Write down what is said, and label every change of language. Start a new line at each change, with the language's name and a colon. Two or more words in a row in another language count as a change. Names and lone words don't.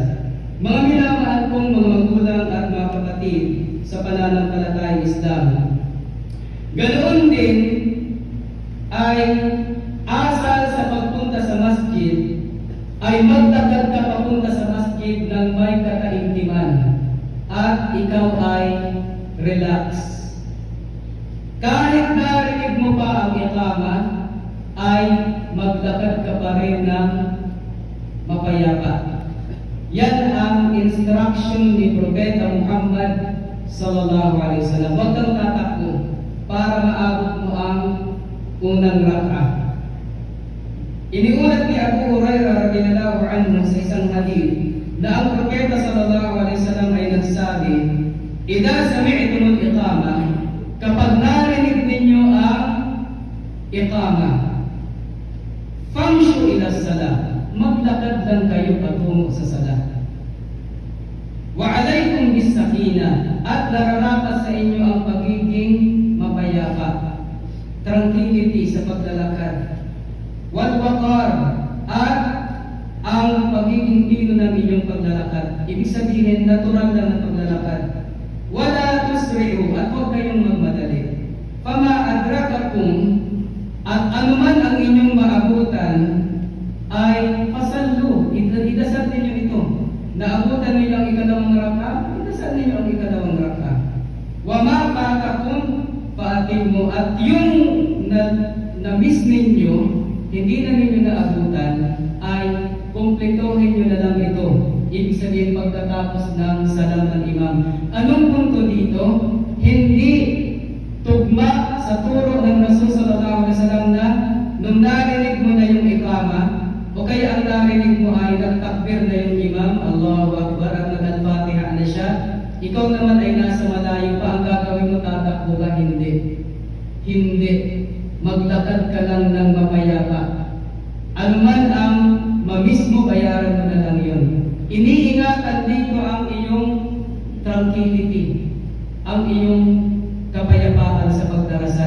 Filipino: Mga minamahal kong mga magulang at mga kapatid sa pananampalatayang Islam, ganoon din ay asal sa pagpunta sa masjid ay magdagdag ka papunta sa masjid ng may kataimtiman at ikaw ay relax. Kahit narinig mo pa ang iqama, ay maglakad ka pa rin ng mapayapa. Yan ang instruction ni Propeta Muhammad
Arabic: صلى الله عليه وسلم.
Filipino: Huwag kang tatakbo para maabot mo ang unang rak'ah. Iniulat ni Abu Hurairah
Arabic: رضي الله عنه
Filipino: sa isang hadith na ang Propeta
Arabic: صلى الله عليه وسلم
Filipino: ay nagsabi,
Arabic: "إذا سمعتم الإقامة,"
Filipino: kapag narinig ninyo ang iqama,
Arabic: "فامشوا إلى الصلاة,"
Filipino: maglakad lang kayo patungo sa salat.
Arabic: "وعليكم بالسكينة,"
Filipino: at nararapat sa inyo ang pagiging mapayapa, tranquility sa paglalakad. Wal-waqar, at ang pagiging pino ng inyong paglalakad. Ibig sabihin, natural lang ang paglalakad.
Arabic: ولا تسرعوا,
Filipino: at huwag kayong magmadali.
Arabic: فما أدرككم,
Filipino: at anuman ang inyong maabutan, ay pasallu. Idasal ninyo ito. Naabutan ninyo ang ikalawang rak'ah, idasal ninyo ang ikalawang rak'ah.
Arabic: وما فاتكم فأتموا,
Filipino: at yung na-miss ninyo, hindi na ninyo naabutan, ay kumpletuhin nyo na lang ito. Ibig sabihin pagkatapos ng salam ng imam. Anong punto dito? Hindi tugma sa turo ng Rasul
Arabic: صلى الله عليه وسلم
Filipino: na nung narinig mo na yung iqama, o kaya ang narinig mo ay nagtakbir na yung imam,
Arabic: الله أكبر,
Filipino: at nag-al-Fatiha na siya, ikaw naman ay nasa malayo pa, ang gagawin mo, tatakbo ka? Hindi. Hindi. Maglakad ka lang ng mapayapa. Anuman ang mamiss mo, bayaran mo na lang yun. Iniingatan dito ang iyong tranquility, ang iyong kapayapaan sa pagdarasal.